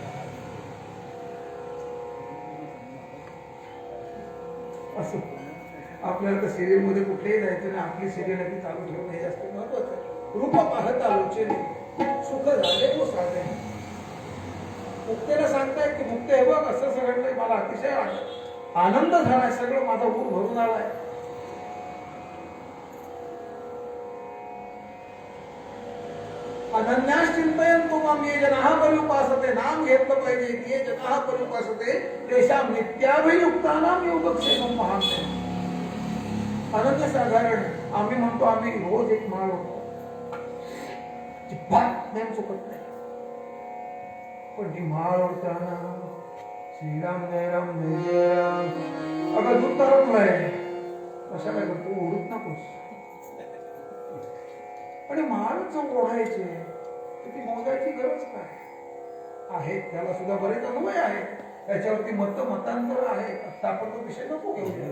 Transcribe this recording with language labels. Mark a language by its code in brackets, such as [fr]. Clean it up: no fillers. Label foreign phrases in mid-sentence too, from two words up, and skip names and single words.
[mr] असं आपल्याला तर सिरियल मध्ये कुठेही जायचं नाही. आपली सिरियल चालू ठेवणं हे जास्त महत्वाचं आहे. रूप पाहत आलोचे सुख झाले तो साधे. मुक्तेला सांगतायत की मुक्ते हे बघ असं सगळं मला अतिशय आनंद झालाय, सगळं माझा ऊर भरून आलाय. [sa] अनन्यास चिंतयन तो माम ये जनाः पर्युपासते. [mr] नाम घेतलं पाहिजे. [sa] ये जनाः पर्युपासते तेषां नित्याभियुक्तानां योगक्षेमं महान्ते. [mr] अनन्य साधारण आम्ही म्हणतो आम्ही रोज एक माळ होतो, जिव्हात नेम चुकत नाही. पण ती माळ ओढताना श्रीराम जय राम जय राम, अगं दूध तरंगलंय कशा काय करतो, ओढूच नकोस. आणि माळच ओढायचे ती मोजायची गरज काय आहे. त्याला सुद्धा बरेच अनुभव आहे, त्याच्यावरती मतांतर आहे. आता आपण तो विषय नको घेऊया.